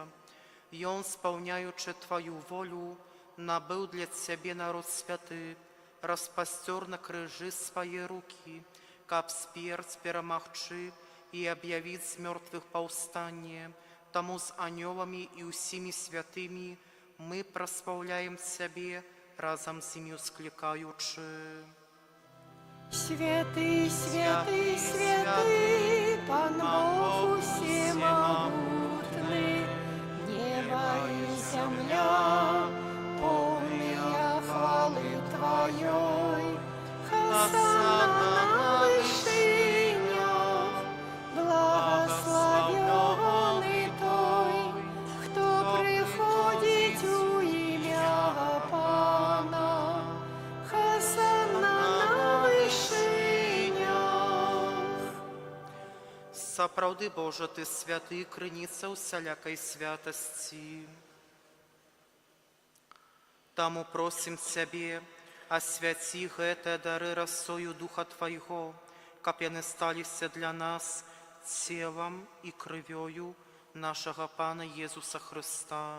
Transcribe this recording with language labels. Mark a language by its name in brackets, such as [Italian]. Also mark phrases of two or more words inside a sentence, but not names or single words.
[Belarusian] Ён, спаўняючы Твою волю, набыў для Цябе народ святы, распасцёр на крыжы свае рукі, каб смерць перамагчы і аб'явіць з мёртвых паўстанне. Таму з анёламі і ўсімі святымі мы праслаўляем Цябе, разам з імі усклікаючы. Святы, святы, святы, Пан Бог [Russian] усемогутный, небо и земля, полная хвалы Твоей. Хосанна на вышинях, благословенный Той, кто приходит у имя Пана. Хосанна на вышинях. [Belarusian] Сапраўды, Божа, Ты святы, крыніца усялякай святасці. Таму просім Цябе, асвяці гэтыя дары расою Духа Твайго, каб яны сталіся для нас целам і крывёю нашага Пана Езуса Христа.